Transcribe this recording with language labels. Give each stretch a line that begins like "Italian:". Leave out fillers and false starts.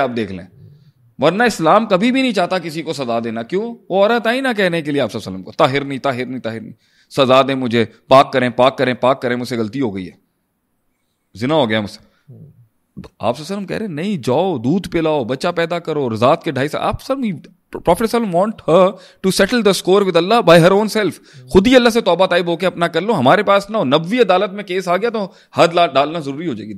Urdu: آپ دیکھ لیں, ورنہ اسلام کبھی بھی نہیں چاہتا کسی کو سزا دینا. کیوں؟ وہ عورت آئی نہ کہنے کے لیے آپ صلی اللہ علیہ وسلم کو طاہر نہیں, سزا دیں مجھے, پاک کریں, مجھ سے غلطی ہو گئی ہے, زنا ہو گیا مجھ سے. آپ صلی اللہ علیہ وسلم کہہ رہے نہیں, جاؤ دودھ پلاؤ, بچہ پیدا کرو, رضاعت کے 2.5 سال. آپ
English: Prophet ﷺ want her to settle the score with Allah by her own self.
Urdu: خود ہی اللہ سے توبہ طائب ہو کے اپنا کر لو. ہمارے پاس نہ ہو, نبوی عدالت میں کیس آ گیا تو حد ڈالنا ضروری ہو جائے گی.